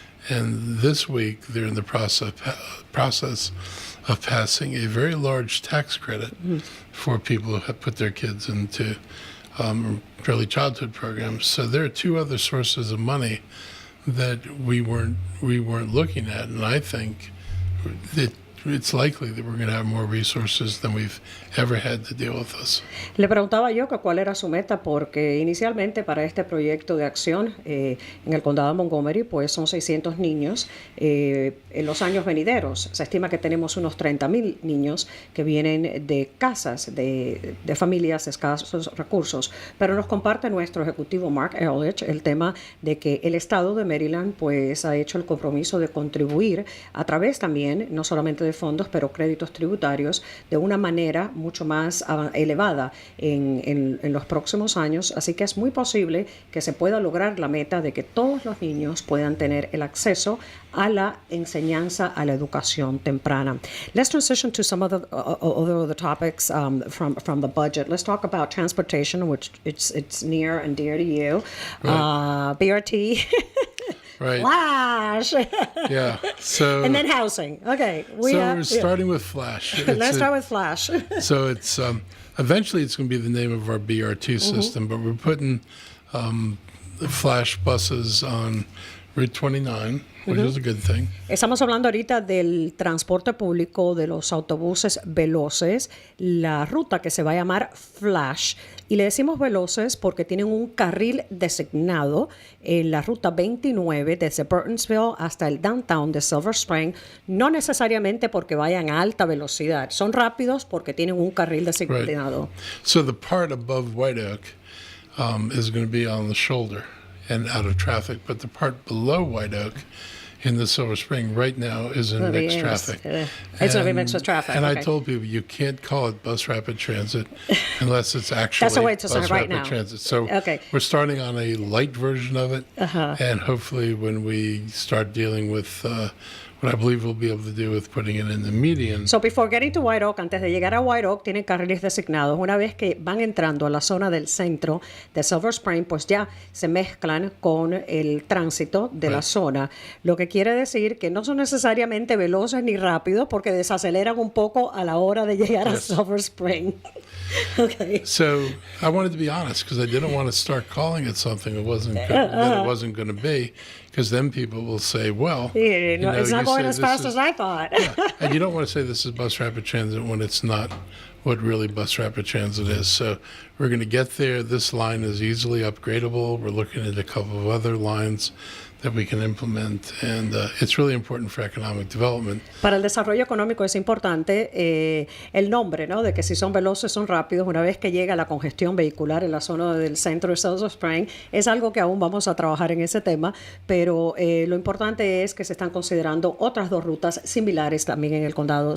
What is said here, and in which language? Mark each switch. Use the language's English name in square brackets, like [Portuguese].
[English] And this week, they're in the process of passing a very large tax credit for people who have put their kids into early childhood programs. So there are two other sources of money that we weren't looking at, and I think that it's likely that we're going to have more resources than we've ever had to deal with this. [Spanish] Le preguntaba yo que cuál era su meta, porque inicialmente para este proyecto de acción en el condado de Montgomery, pues son 600 niños. En los años venideros se estima que tenemos unos 30,000 niños que vienen de casas de familias de escasos recursos. Pero nos comparte nuestro ejecutivo Mark Elrich el tema de que el estado de Maryland pues ha hecho el compromiso de contribuir a través también, no solamente de fondos, pero créditos tributarios, de una manera mucho más elevada en los próximos años. Así que es muy posible que se pueda lograr la meta de que todos los niños puedan tener el acceso a la enseñanza, a la educación temprana. [English] Let's transition to some other topics from the budget. Let's talk about transportation, which it's near and dear to you. Right. BRT. Right. Flash. Yeah. So. And then housing. Okay. We're starting with Flash. Let's start with Flash. So it's eventually it's going to be the name of our BRT system, but we're putting Flash buses on Route 29, which is a good thing. [Spanish] Estamos hablando ahorita del transporte público, de los autobuses veloces, la ruta que se va a llamar Flash. Y le decimos veloces porque tienen un carril designado en la ruta 29 desde Burtonsville hasta el downtown de Silver Spring, no necesariamente porque vayan a alta velocidad, son rápidos porque tienen un carril designado. [English] Right. So the part above White Oak is going to be on the shoulder and out of traffic, but the part below White Oak in the Silver Spring right now is in mixed traffic. It's going to be mixed with traffic. And I told people you can't call it bus rapid transit unless it's actually That's the way it's bus right rapid now. transit. So we're starting on a light version of it, and hopefully when we start dealing with what I believe we'll be able to do with putting it in the median. So before getting to White Oak, [Spanish] antes de llegar a White Oak, tienen carriles designados. Una vez que van entrando a la zona del centro de Silver Spring, pues ya se mezclan con el tránsito de la zona. Lo que quiere decir que no son necesariamente veloces ni rápidos, porque desaceleran un poco a la hora de llegar a Silver Spring. [English] Okay. So I wanted to be honest, because I didn't want to start calling it something it wasn't that it wasn't going to be, because then people will say, well, it's not going as fast as I thought. And you don't want to say this is bus rapid transit when it's not what really bus rapid transit is. So we're going to get there. This line is easily upgradable. We're looking at a couple of other lines that we can implement, and it's really important for economic development. [Spanish] Para el desarrollo económico es importante el nombre, ¿no? De que si son veloces, son rápidos. Una vez que llega la congestión vehicular en la zona del centro de Silver Spring, es algo que aún vamos a trabajar en ese tema, pero lo importante es que se están considerando otras dos rutas similares también en el condado.